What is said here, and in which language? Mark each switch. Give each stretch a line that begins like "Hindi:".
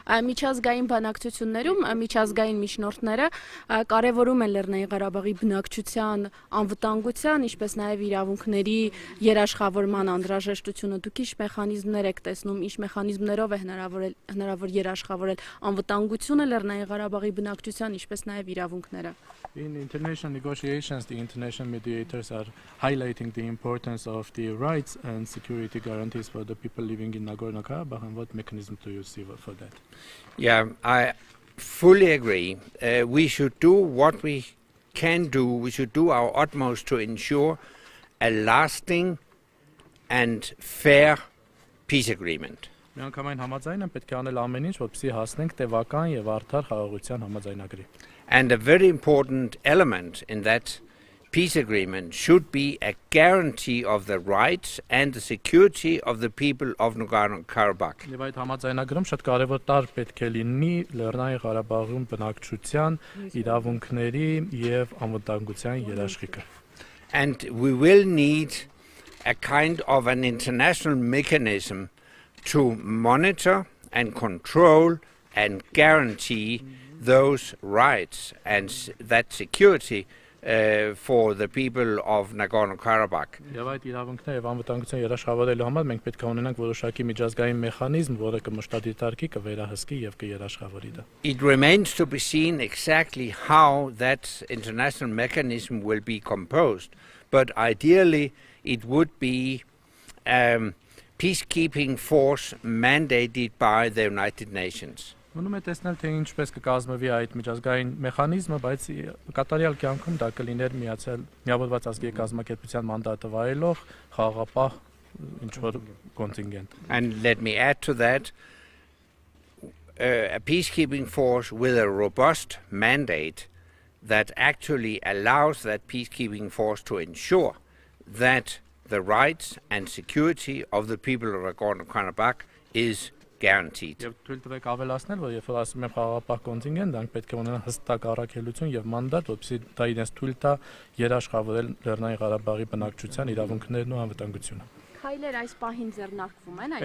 Armenian: Միջազգային բանակցություններում միջազգային միջնորդները կարևորում են Լեռնային Ղարաբաղի բնակչության անվտանգության, ինչպես նաև իրավունքների երաշխավորման անհրաժեշտությունը։ Դուք ինչ մեխանիզմներ եք տեսնում, ինչ մեխանիզմներով է հնարավոր երաշխավորել անվտանգությունը Լեռնային Ղարաբաղի բնակչության, ինչպես նաև իրավունքները։
English: In international negotiations, the international mediators are highlighting the importance of the rights and security guarantees for the people living in Nagorno-Karabakh, and what mechanism do you see for that? Yeah, I fully agree. We should do what we can do. We should do our utmost to ensure a lasting and fair peace agreement.
Armenian: Միանգամայն համաձայն եմ պետք է անել ամեն ինչ, որպեսզի հասնենք տևական եւ արդար խաղաղության համաձայնագրի։
English: And a very important element in that peace agreement should be a guarantee of the rights and the security of the people of Nagorno-Karabakh.
Armenian: Եվ այդ համաձայնագրում շատ կարևոր տար պետք է լինի Լեռնային Ղարաբաղում բնակչության իրավունքների եւ անվտանգության երաշխիքը։
English: And we will need a kind of an international mechanism to monitor and control and guarantee those rights and that security for the people of Nagorno-Karabakh.
Armenian: Եվ այդ իրավունքները եւ անվտանգության երաշխավորելու համար մենք պետք է ունենանք որոշակի միջազգային մեխանիզմ, որը կմշտադիտարկի, կվերահսկի եւ կերաշխավորի դա։
English: It remains to be seen exactly how that international mechanism will be composed, but ideally it would be peacekeeping force mandated by the United Nations.
Armenian: Մնում է տեսնել թե ինչպես կկազմվի այդ միջազգային մեխանիզմը, բայց կատարյալ կյանքում դա կլիներ միավորված ազգերի կազմակերպության մանդատը վայելող խաղաղապահ ինչ-որ կոնտինգենտ։
English: And let me add to that, a peacekeeping force with a robust mandate that actually allows that peacekeeping force to ensure that the rights and security of the people of Nagorno-Karabakh is guaranteed.
Armenian: Եվ թույլ տվեք ավելացնել, որ երբ որ ասում եմ խաղաղապահ կոնտինգենտ, դրանք պետք է ունենան հստակ առաքելություն եւ մանդատ, որպեսզի դա իրենց թույլ տա երաշխավորել Լեռնային Ղարաբաղի բնակչության իրավունքներն ու անվտանգությունը։ Քայլեր այս պահին ձեռնարկվում են այդ